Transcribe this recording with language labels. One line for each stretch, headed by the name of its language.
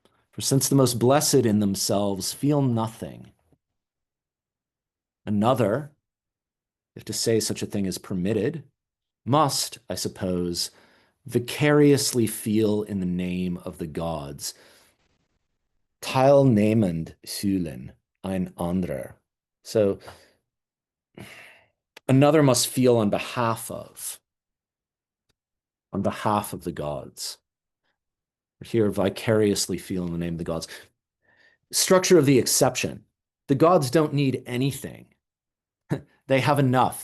English: For since the most blessed in themselves feel nothing, another, if to say such a thing is permitted, must, I suppose, vicariously feel in the name of the gods.
German: Teilnehmend fühlen ein anderer.
English: So another must feel on behalf of the gods. Here, vicariously feel in the name of the gods. Structure of the exception. The gods don't need anything. They have enough.